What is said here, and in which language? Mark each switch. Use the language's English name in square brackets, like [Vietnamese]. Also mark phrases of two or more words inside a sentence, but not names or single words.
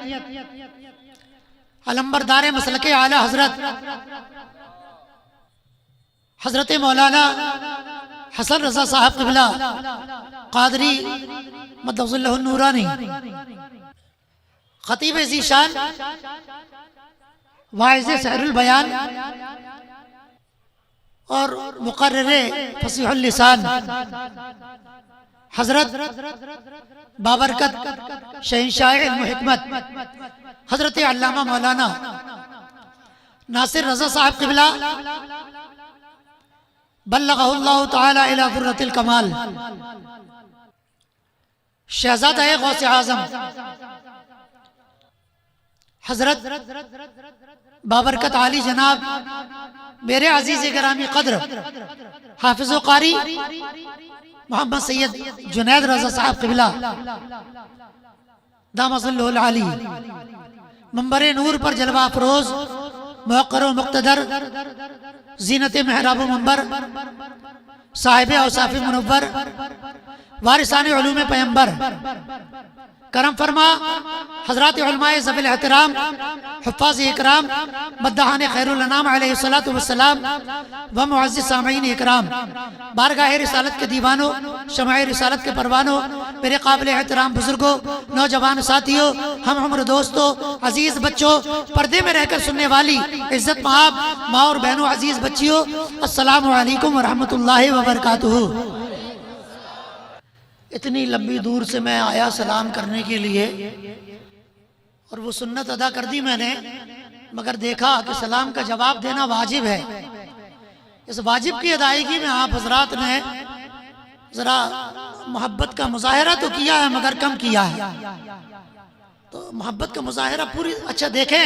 [Urdu] علمبردار مسلکِ اعلیٰ حضرت مولانا حسن رضا صاحب قبلہ قادری مدفظ اللہ نورانی, خطیب ذیشان واعظ سحر البیان اور مقرر فصیح اللسان حضرت بابرکت شہنشاہ علم حکمت حضرت علامہ مولانا ناصر رضا صاحب قبلہ [Arabic] بلغه الله تعالى إلى درة الكمال, [Urdu] شہزادہ غوث اعظم حضرت بابرکت عالی جناب میرے عزیز گرامی قدر حافظ قاری محمد سید جنید رضا صاحب قبلہ [Arabic] دام ظله العالي, [Urdu] मंबर نور پر جلوہ افروز مقرر مقتدر زینت محراب منبر صاحب اوصاف منور وارثان علوم پیغمبر کرم فرما حضرات علمائے ذوی الاحترام حفاظ اکرام مداحان خیر الانام [Arabic] عليه الصلاة والسلام [Urdu] و معزز سامعین اکرام، بارگاہ رسالت کے دیوانو، شمع رسالت کے پروانو، میرے قابل احترام بزرگو، نوجوان ساتھیو، ہم عمر دوستو، عزیز بچو، پردے میں رہ کر سننے والی عزت مآب ماں اور بہنو، عزیز بچیو, [Arabic] السلام عليكم ورحمة الله وبركاته. [Urdu] اتنی لمبی دور سے میں آیا سلام کرنے کے لیے اور وہ سنت ادا کر دی میں نے، مگر دیکھا کہ سلام کا جواب دینا واجب ہے. اس واجب کی ادائیگی میں آپ حضرات نے ذرا محبت کا مظاہرہ تو کیا ہے مگر کم کیا ہے، تو محبت کا مظاہرہ پوری اچھا دیکھیں.